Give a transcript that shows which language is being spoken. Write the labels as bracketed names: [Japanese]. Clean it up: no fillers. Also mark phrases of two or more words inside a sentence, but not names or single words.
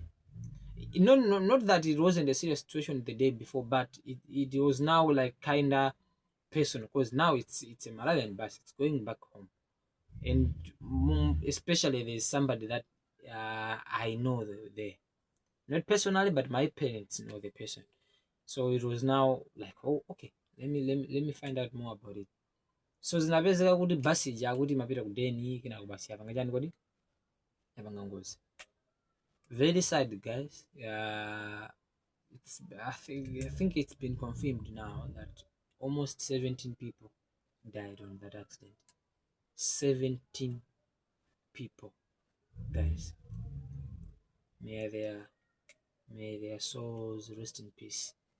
[English] Not that it wasn't a serious situation the day before, but it was now like kinda personal, because now it's a Malawian bus, it's going back home. And especially there's somebody that I know there, not personally, but my parents know the person. So it was now like, oh, okay, let me find out more about it. [Nyanja] So zinapezeka kuti basi jakuti mapita kudeni kina kubasi yapanga chani kodi yapanga ngozi. [English] Very sad, guys. I think it's been confirmed now that almost 17 people died on that accident. 17 people, guys. May their may their souls rest in peace.